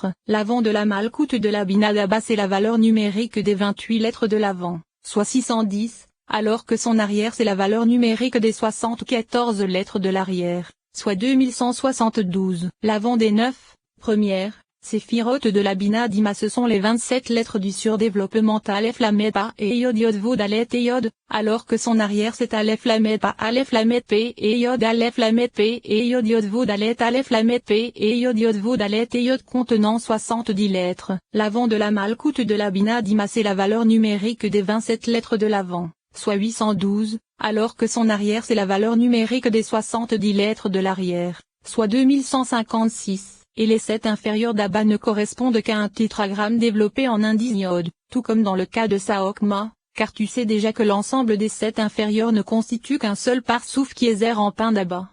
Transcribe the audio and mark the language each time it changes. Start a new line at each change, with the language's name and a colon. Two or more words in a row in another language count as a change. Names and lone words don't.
French: L'avant de la malkout de la Bina d'Abba c'est la valeur numérique des 28 lettres de l'avant, soit 610, alors que son arrière c'est la valeur numérique des 74 lettres de l'arrière, soit 2172. L'avant des 9 premières, séphirotes de la Bina d'Ima ce sont les 27 lettres du surdéveloppement Aleph Lamed Pa et Yod Vodalet et Yod, alors que son arrière c'est Aleph Lamed Pa Aleph Lamed P et Yod Aleph Lamed P et Yod Vodalet Aleph Lamed P et Yod Vodalet et Yod contenant 70 lettres. L'avant de la malkout de la Bina d'Ima c'est la valeur numérique des 27 lettres de l'avant, soit 812, alors que son arrière c'est la valeur numérique des 70 lettres de l'arrière, soit 2156, et les 7 inférieurs d'Abba ne correspondent qu'à un tétragramme développé en indice Yod, tout comme dans le cas de sa Hokma, car tu sais déjà que l'ensemble des 7 inférieurs ne constitue qu'un seul parsouf qui est Zer en pain d'Abba.